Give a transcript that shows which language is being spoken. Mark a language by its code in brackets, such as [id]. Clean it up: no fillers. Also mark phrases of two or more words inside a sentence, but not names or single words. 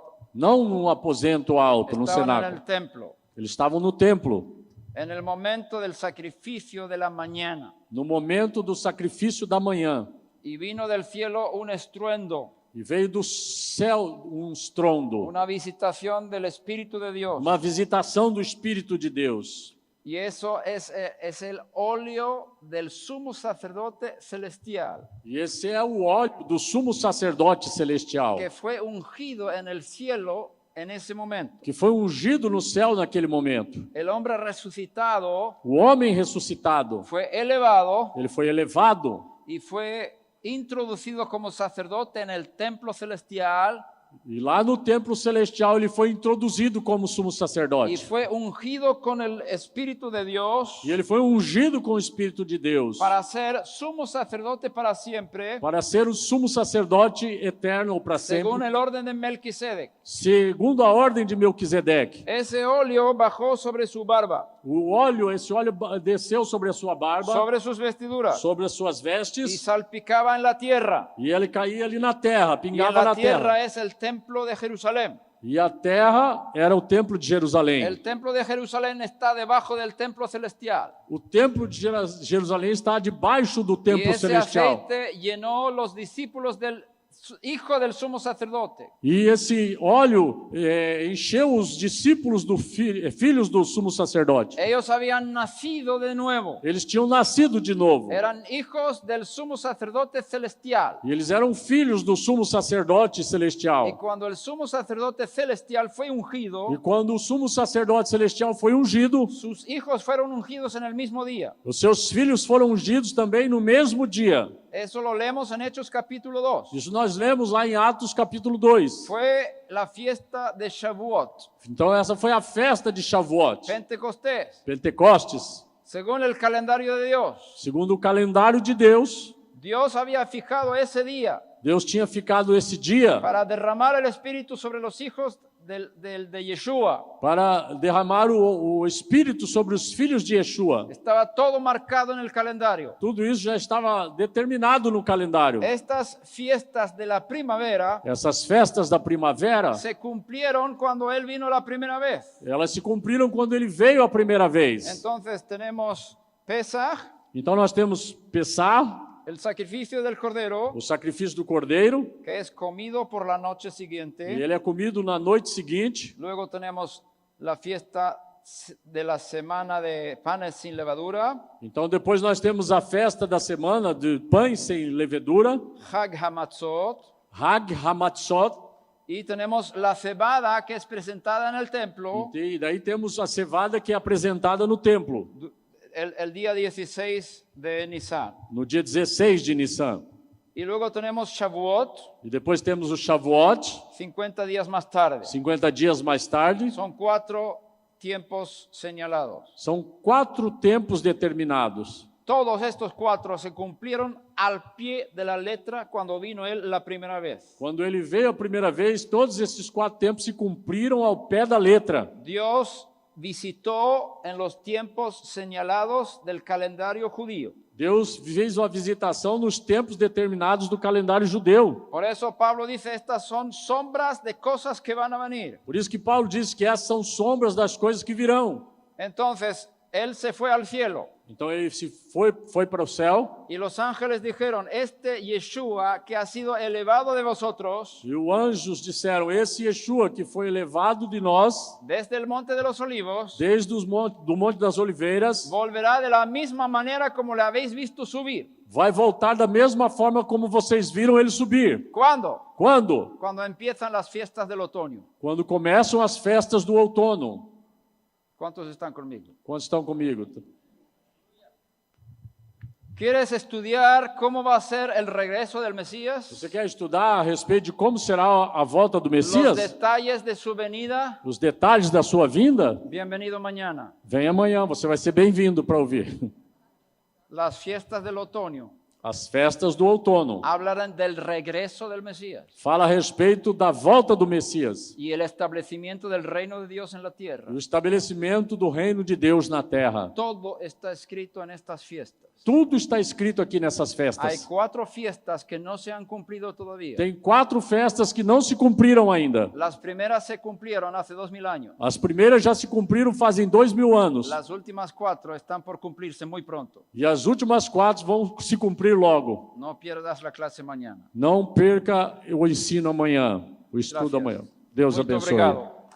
[pt] não num aposento alto, no [es] Estaban en el cenáculo. templo, [pt] Eles estavam no templo, [es] en el momento del sacrificio de la mañana. [pt] no momento do sacrifício da manhã. [es] Y vino del cielo un estruendo, [pt] E veio do céu um estrondo, [es] una visitación del Espíritu de Dios. [pt] uma visitação do Espírito de Deus. [es] Y eso es el óleo del sumo sacerdote celestial, [pt] E esse é o óleo do sumo sacerdote celestial, [es] que fue ungido en el cielo en ese momento. [pt] que foi ungido no céu naquele momento. [es] El hombre resucitado [pt] O homem ressuscitado, [es] fue elevado [pt] ele foi elevado [es] y fue introducido como sacerdote en el templo celestial [pt] e lá no templo celestial ele foi introduzido como sumo [es] y [pt] sacerdote. [es] fue ungido con el Espíritu de Dios [pt] E ele foi ungido com o Espírito de Deus [es] para ser sumo sacerdote para siempre, [pt] para ser o sumo sacerdote eterno ou para [es] según [pt] sempre, [es] el orden de Melquisedec. [pt] segundo a ordem de Melquisedeque. [es] Ese óleo bajó sobre su barba, [pt] Esse óleo desceu sobre a sua barba, [es] sobre sus vestiduras [pt] sobre as suas [es] y [pt] vestes, [es] salpicaba en la tierra. [pt] e ele caía ali na terra, [es] Y en [pt] pingava [es] la [pt] na terra. [es] tierra es el templo de Jerusalén. [pt] E a terra era o templo de Jerusalém. [es] El templo de Jerusalén está debajo del templo celestial. [pt] O templo de Jerusalém está debaixo do [es] Y [pt] templo [es] ese [pt] celestial. [es] aceite llenó los discípulos del hijo del sumo sacerdote. [pt] E esse óleo encheu os discípulos filhos do sumo sacerdote. [es] Ellos habían nacido de nuevo. [pt] Eles tinham nascido de novo. [es] Eran hijos del sumo sacerdote celestial. [pt] E eles eram filhos do sumo sacerdote [es] Y [pt] celestial. [es] cuando el sumo sacerdote celestial fue [pt] E [es] ungido, [pt] quando o sumo sacerdote celestial foi ungido, [es] sus hijos fueron ungidos en el mismo día. [pt] os seus filhos foram ungidos também no mesmo dia. [es] Eso lo leemos en Hechos capítulo 2. [pt] Isso nós lemos lá em Atos capítulo 2. [es] Fue la fiesta de Shavuot, [pt] Então essa foi a festa de Shavuot, [es] Pentecostés. [pt] Pentecostes. [es] Según el calendario de Dios, [pt] Segundo o calendário de Deus, [es] Dios había fijado ese día [pt] Deus tinha ficado esse dia [es] para derramar el Espíritu sobre los hijos de Yeshua. [pt] para derramar o Espírito sobre os filhos de Yeshua. [es] Estaba todo marcado en el calendario. [pt] Tudo isso já estava determinado no calendário. [es] Estas fiestas de la primavera [pt] Essas festas da primavera, [es] se cumplieron cuando Él vino la primera vez. [pt] elas se cumpriram quando ele veio a primeira vez. [es] Entonces tenemos Pesach, [pt] Então nós temos Pessah, [es] el sacrificio del Cordero, [pt] o sacrifício do cordeiro, [es] que es comido por la noche [pt] e [es] siguiente. [pt] ele é comido na noite seguinte. [es] Luego tenemos la fiesta de la semana de panes sin levadura, [pt] Então depois nós temos a festa da semana de pães sem levedura, [es] Hag Hamatzot, [pt] Hag Hamatzot, [es] y tenemos la cebada que es presentada en el templo [pt] e daí temos a cevada que é apresentada no templo, [es] el día 16 de Nisan. [pt] no dia 16 de Nissan. [es] Y luego tenemos Shavuot, [pt] E depois temos o Shavuot, [es] 50 días más tarde. [pt] 50 dias mais tarde. [es] Son 4 tiempos señalados. [pt] São 4 tempos determinados. [es] Todos estos 4 se cumplieron al pie de la letra cuando vino Él la primera vez. [pt] Quando ele veio a primeira vez, todos esses 4 tempos se cumpriram ao pé da letra. [es] Dios visitó en los tiempos señalados del calendario judío. [pt] Deus fez uma visitação nos tempos determinados do calendário judeu. [es] Por eso Pablo dice, estas son sombras de cosas que van a venir. [pt] Por isso que Paulo diz que essas são sombras das coisas que virão. [es] Entonces, Él se fue al cielo [pt] Então ele se foi para o céu, [es] y los ángeles dijeron, este Yeshua que ha sido elevado de vosotros [pt] e os anjos disseram, esse Yeshua que foi elevado de nós, [es] desde el monte de los olivos, [pt] desde do Monte das Oliveiras, [es] volverá de la misma manera como le habéis visto subir. [pt] vai voltar da mesma forma como vocês viram ele subir. [es] ¿Cuándo? [pt] Quando? [es] Cuando empiezan las fiestas del otoño. [pt] Quando começam as festas do outono. [es] ¿Cuántos están conmigo? [pt] Quantos estão comigo? [es] ¿Quieres estudiar cómo va a ser el regreso del Mesías? [pt] Você quer estudar a respeito de como será a volta do [es] Los [pt] Messias? [es] detalles de su venida. [pt] Os detalhes da sua vinda? [es] Bienvenido mañana. [pt] Vem amanhã, você vai ser bem-vindo para ouvir. [es] Las fiestas del otoño [pt] As festas do outono. [es] hablarán del regreso del Mesías [pt] Fala a respeito da volta do Messias. [es] y el establecimiento del reino de Dios en la tierra. [pt] O estabelecimento do reino de Deus na terra. [es] Todo está escrito en estas fiestas. [pt] Tudo está escrito aqui nessas [es] Hay [pt] festas. [es] 4 fiestas que no se han cumplido todavía. [pt] Tem 4 festas que não se cumpriram ainda. [es] Las primeras se cumplieron hace 2000 años. [pt] As primeiras já se cumpriram fazem 2000 anos. [es] Las últimas 4 están por cumplirse muy pronto. [pt] E as últimas 4 vão se cumprir logo. [es] No pierdas la clase mañana. [pt] Não perca o ensino amanhã, o estudo [es] Gracias. [pt] amanhã. Deus Muito abençoe. obrigado.